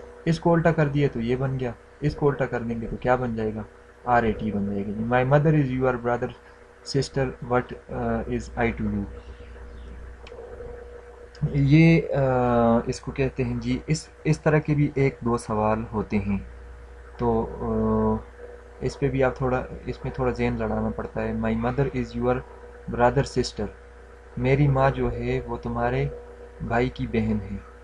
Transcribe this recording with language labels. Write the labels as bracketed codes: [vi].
[ur] اس کو الٹا کر دیا تو یہ بن گیا، اس کو الٹا کر دیں گے تو کیا بن جائے گا RAT بن جائے گا. [en] My mother is your brother sister what is I to you. [ur] یہ اس کو کہتے ہیں جی، اس طرح کے بھی ایک دو سوال ہوتے ہیں، تو اس پہ بھی آپ تھوڑا، اس میں تھوڑا ذہن لڑانا پڑتا ہے. [en] My mother is your brother sister. [ur] میری ماں جو ہے وہ تمہارے بھائی کی بہن ہے.